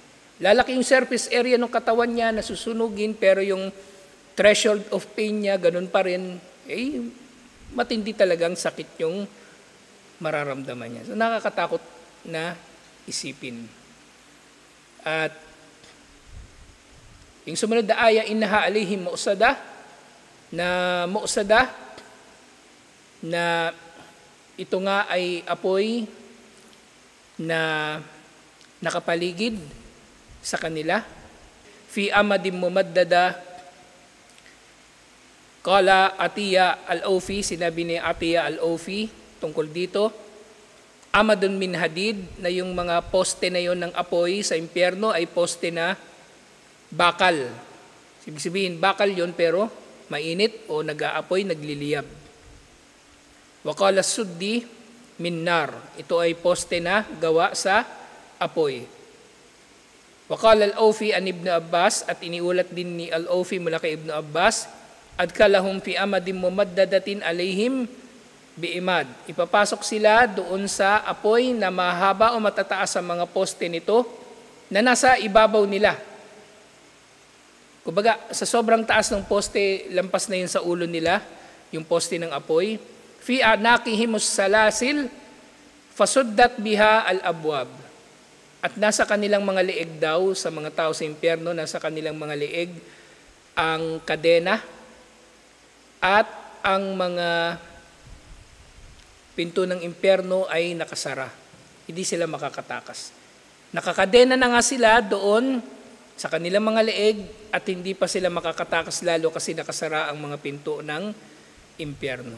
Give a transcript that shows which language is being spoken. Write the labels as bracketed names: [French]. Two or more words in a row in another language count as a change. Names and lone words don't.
[Filipino] Lalaki yung [English] surface area [Filipino] ng katawan niya na susunugin, pero yung [English] threshold of pain [Filipino] niya, ganun pa rin, matindi talagang sakit yung mararamdaman niya. So nakakatakot na isipin. At yung sumunod na aya, [Arabic] إنها عليهم مؤصدة, [Filipino] na ito nga ay apoy na nakapaligid sa kanila. [Arabic] في عمد ممددة قال [Filipino] Atiya al-Awfi, sinabi ni Atiya al-Awfi tungkol dito, [Arabic] عمد من حديد, [Filipino] na yung mga poste na yon ng apoy sa impyerno ay poste na bakal. Ibig sabihin, bakal yon pero mainit o nag-aapoy, nagliliyab. [Arabic] وقال السدي من نار, [Filipino] ito ay poste na gawa sa apoy. [Arabic] وقال العوفي عن ابن عباس, [Filipino] at iniulat din ni al-Awfi mula kay Ibn Abbas, [Arabic] أدخلهم في عمد ممددة عليهم بعماد. [Filipino] Ipapasok sila doon sa apoy na mahaba o matataas sa mga poste nito na nasa ibabaw nila. Kumbaga, sa sobrang taas ng poste, lampas na yun sa ulo nila, yung poste ng apoy. [Arabic] في أعناقهم السلاسل فسدت بها الأبواب. [Filipino] At nasa kanilang mga leeg daw, sa mga tao sa impyerno, nasa kanilang mga leeg ang kadena, at ang mga pinto ng impyerno ay nakasara. Hindi sila makakatakas. Nakakadena na nga sila doon sa kanilang mga leeg at hindi pa sila makakatakas, lalo kasi nakasara ang mga pinto ng impyerno.